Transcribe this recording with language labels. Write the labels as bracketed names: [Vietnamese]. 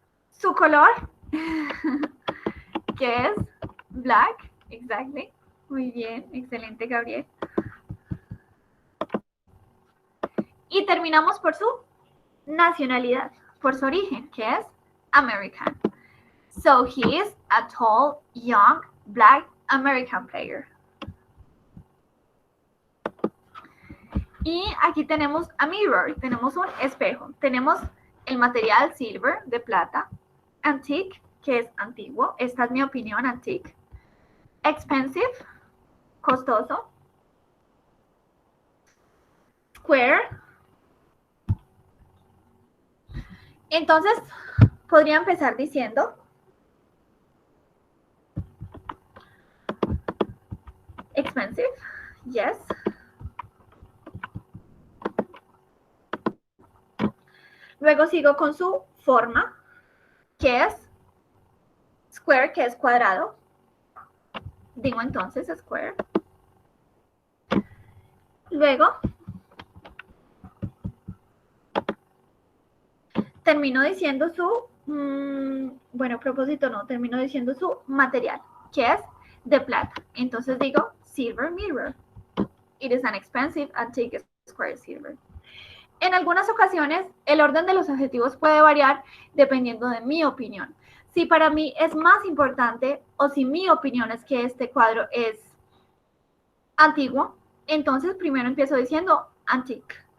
[Spanish] Su color, que es [English] black, exactly. [Spanish] Muy bien, excelente, Gabriel. Y terminamos por su nacionalidad, por su origen, que es American. [English] So he is a tall, young, black American player. [Spanish] Y aquí tenemos a mirror, tenemos un espejo, tenemos el material silver, de plata, antique, que es antiguo, esta es mi opinión, antique, expensive, costoso, square. Entonces, podría empezar diciendo [English] expensive, yes. [Spanish] Luego sigo con su forma, que es square, que es cuadrado. Digo entonces square. Luego termino diciendo su, bueno, propósito no, termino diciendo su material, que es de plata. Entonces digo [English] silver mirror. It is an expensive antique square silver. [Spanish] En algunas ocasiones, el orden de los adjetivos puede variar dependiendo de mi opinión. Si para mí es más importante o si mi opinión es que este cuadro es antiguo, entonces primero empiezo diciendo antique.